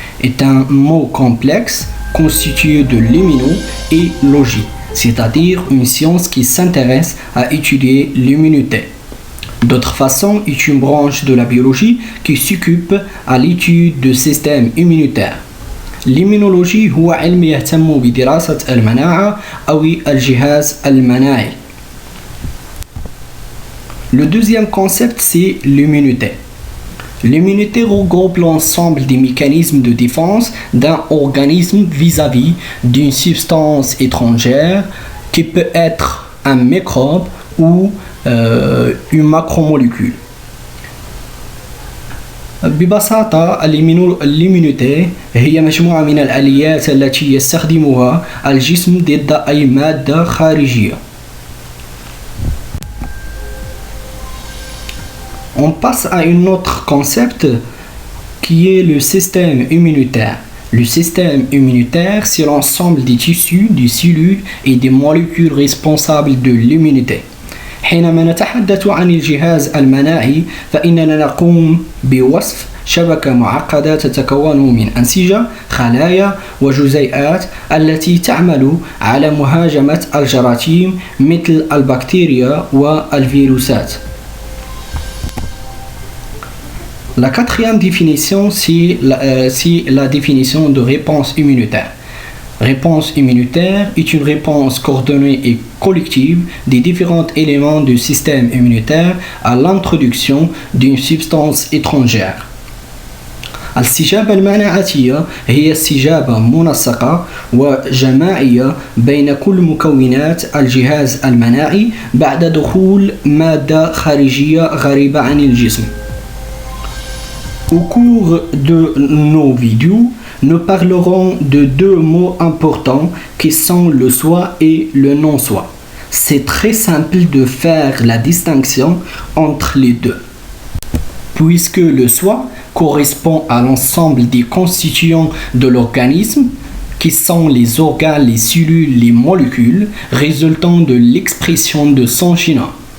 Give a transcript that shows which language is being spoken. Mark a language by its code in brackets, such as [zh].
[fr] C'est un mot complexe constitué de l'immuno et logie, c'est-à-dire une science qui s'intéresse à étudier l'immunité. D'autre façon, est une branche de la biologie qui s'occupe à l'étude du système immunitaire. [ar] L'immunologie هو علم يهتم بدراسة المناعة أو الجهاز المناعي. [fr] Le deuxième concept, c'est l'immunité. L'immunité regroupe l'ensemble des mécanismes de défense d'un organisme vis-à-vis d'une substance étrangère qui peut être un microbe ou une macromolécule. [ar] ببساطة الإيميونيتي هي مجموعة من الآليات التي يستخدمها الجسم ضد أي مادة خارجية. [fr] On passe à un autre concept qui est le système immunitaire. Le système immunitaire, c'est l'ensemble des tissus, des cellules et des molécules responsables de l'immunité. [ar] حينما نتحدث عن الجهاز المناعي فإننا نقوم بوصف شبكة معقدة تتكون من أنسجة، خلايا وجزيئات التي تعمل على مهاجمة الجراثيم مثل البكتيريا والفيروسات. [fr] La quatrième définition, c'est la définition de réponse immunitaire. Réponse immunitaire est une réponse coordonnée et collective des différents éléments du système immunitaire à l'introduction d'une substance étrangère. [ar] الاستجابة المناعية هي استجابة منسقة وجماعية بين كل مكونات الجهاز المناعي بعد دخول مادة خارجية غريبة عن الجسم. [fr] Au cours de nos vidéos, nous parlerons de deux mots importants qui sont le soi et le non-soi. C'est très simple de faire la distinction entre les deux, puisque le soi correspond à l'ensemble des constituants de l'organisme, qui sont les organes, les cellules, les molécules, résultant de l'expression de son génome.